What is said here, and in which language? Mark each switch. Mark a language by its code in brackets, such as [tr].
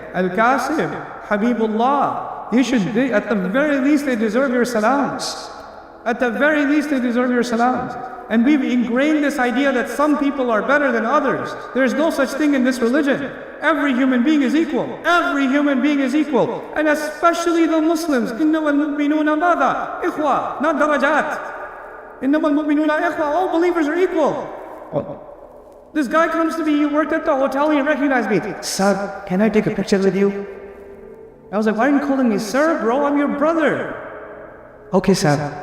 [en] Al-Kasib, Habibullah. You should, at the very least, they deserve your salams. At the very least, they deserve your salams. And we've ingrained this idea that some people are better than others. There's no such thing in this religion. Every human being is equal. Every human being is equal. And especially the Muslims. [ar] إِنَّمَا الْمُؤْمِنُونَ مَاذَا إِخْوَةً, [en] not [ar] darajat. إِنَّمَا الْمُؤْمِنُونَ إِخْوَةً. [en] All believers are equal. This guy comes to me, he worked at the hotel, he recognized me. Sir, can I take a picture with you? I was like, why are you calling me sir, bro? I'm your brother. Okay, sir.